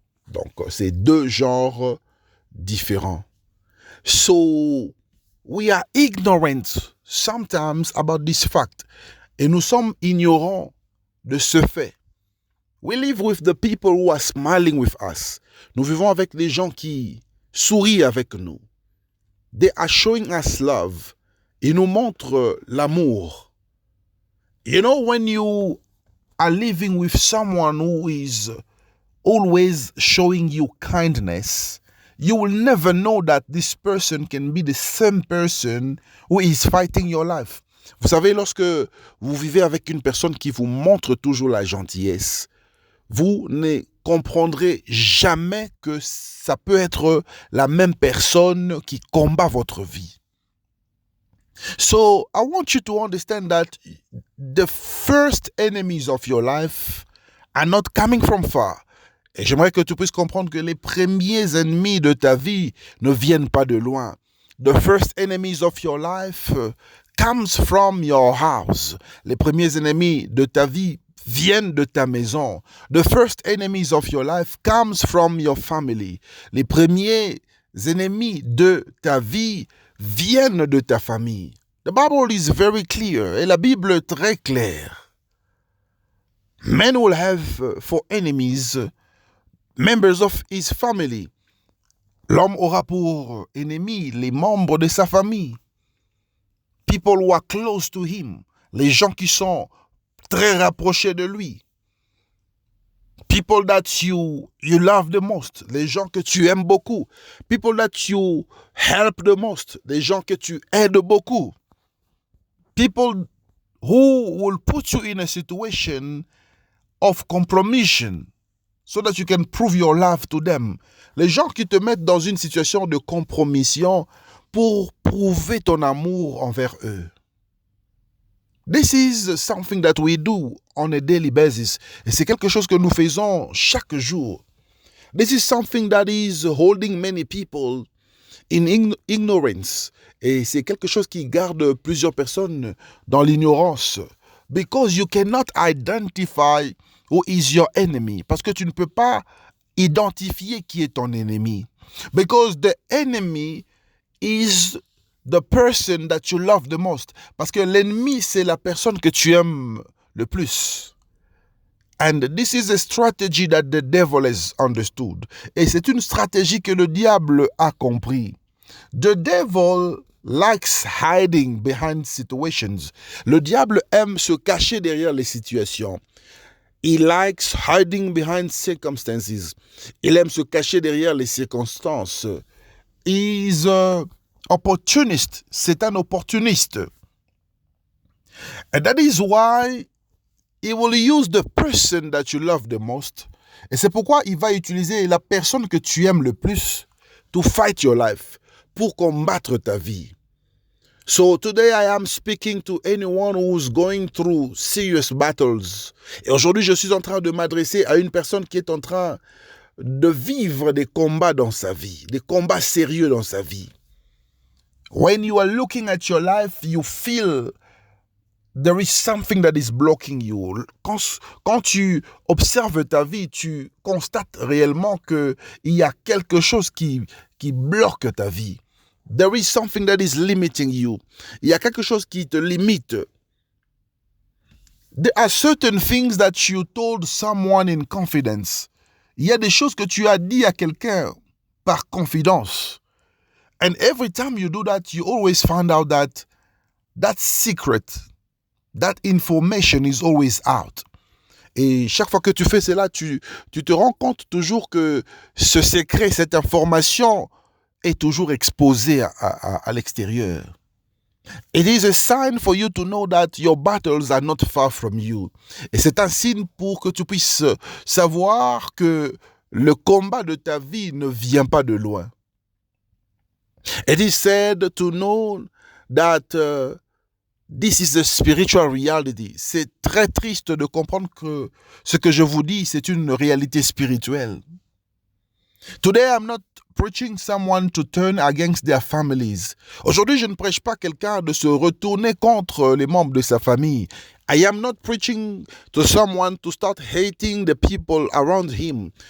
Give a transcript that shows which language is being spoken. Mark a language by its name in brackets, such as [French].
[French] Donc, c'est deux genres différents. [English] So, we are ignorant sometimes about this fact. [French] Et nous sommes ignorants de ce fait. [English] We live with the people who are smiling with us. [French] Nous vivons avec des gens qui sourient avec nous. [English] They are showing us love. [French] Ils nous montrent l'amour. [English] You know, when you are living with someone who is always showing you kindness, you will never know that this person can be the same person who is fighting your life. [French] Vous savez, lorsque vous vivez avec une personne qui vous montre toujours la gentillesse, vous ne comprendrez jamais que ça peut être la même personne qui combat votre vie. [English] So, I want you to understand that the first enemies of your life are not coming from far. [French] Et j'aimerais que tu puisses comprendre que les premiers ennemis de ta vie ne viennent pas de loin. [English] The first enemies of your life comes from your house. [French] Les premiers ennemis de ta vie viennent de ta maison. [English] The first enemies of your life comes from your family. [French] Les premiers ennemis de ta vie viennent de ta famille. [English] The Bible is very clear. [French] Et la Bible est très claire. [English] Men will have for enemies members of his family. [French] L'homme aura pour ennemis les membres de sa famille. [English] People who are close to him. [French] Les gens qui sont très rapprochés de lui. [English] People that you love the most. [French] Les gens que tu aimes beaucoup. [English] People that you help the most. [French] Les gens que tu aides beaucoup. [English] People who will put you in a situation of compromission so that you can prove your love to them. [French] Les gens qui te mettent dans une situation de compromission pour prouver ton amour envers eux. [English] This is something that we do on a daily basis. [French] Et c'est quelque chose que nous faisons chaque jour. [English] This is something that is holding many people in ignorance. [French] Et c'est quelque chose qui garde plusieurs personnes dans l'ignorance. [English] Because you cannot identify who is your enemy. [French] Parce que tu ne peux pas identifier qui est ton ennemi. [English] Because the enemy is the person that you love the most. [French] Parce que l'ennemi, c'est la personne que tu aimes le plus. [English] And this is a strategy that the devil has understood. [French] Et c'est une stratégie que le diable a compris. [English] The devil likes hiding behind situations. [French] Le diable aime se cacher derrière les situations. [English] He likes hiding behind circumstances. [French] Il aime se cacher derrière les circonstances. [English] He's opportunist. [French] C'est un opportuniste. [English] And that is why he will use the person that you love the most. [French] Et c'est pourquoi il va utiliser la personne que tu aimes le plus [English] to fight your life, [French] pour combattre ta vie. [English] So today I am speaking to anyone who's going through serious battles. [French] Et aujourd'hui, je suis en train de m'adresser à une personne qui est en train de vivre des combats dans sa vie, des combats sérieux dans sa vie. [English] When you are looking at your life, you feel there is something that is blocking you. [French] Quand tu observes ta vie, tu constates réellement qu'il y a quelque chose qui bloque ta vie. [English] There is something that is limiting you. [French] Il y a quelque chose qui te limite. [English] There are certain things that you told someone in confidence. [French] Il y a des choses que tu as dit à quelqu'un par confidence. [English] And every time you do that, you always find out that that secret, that information is always out. [French] Et chaque fois que tu fais cela, tu te rends compte toujours que ce secret, cette information est toujours exposée à l'extérieur. [English] It is a sign for you to know that your battles are not far from you. [French] Et c'est un signe pour que tu puisses savoir que le combat de ta vie ne vient pas de loin. [English] It is sad to know that this is a spiritual reality. [French] C'est très triste de comprendre que ce que je vous dis, c'est une réalité spirituelle. [English] Today, I'm not preaching someone to turn against their families. [French] Aujourd'hui, je ne prêche pas quelqu'un de se retourner contre les membres de sa famille. [English] I am not preaching to someone to start hating the people around him.